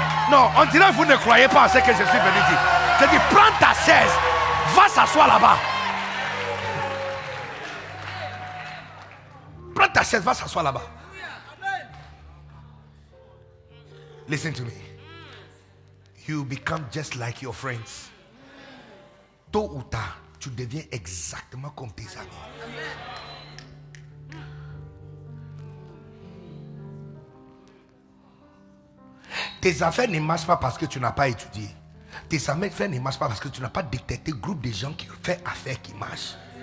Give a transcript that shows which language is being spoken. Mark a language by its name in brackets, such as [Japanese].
[French] Non, on dirait que vous ne croyez pas à ce que je suis venu dire. Je dis, prends ta chaise, va s'asseoir là-bas. Prends ta chaise, va s'asseoir là-bas. [English] Listen to me. You become just like your friends. [French] Tôt ou tard, tu deviens exactement comme tes amis. Tes affaires ne marchent pas parce que tu n'as pas étudié. Tes affaires ne marchent pas parce que tu n'as pas détecté le groupe de gens qui font affaires qui marchent.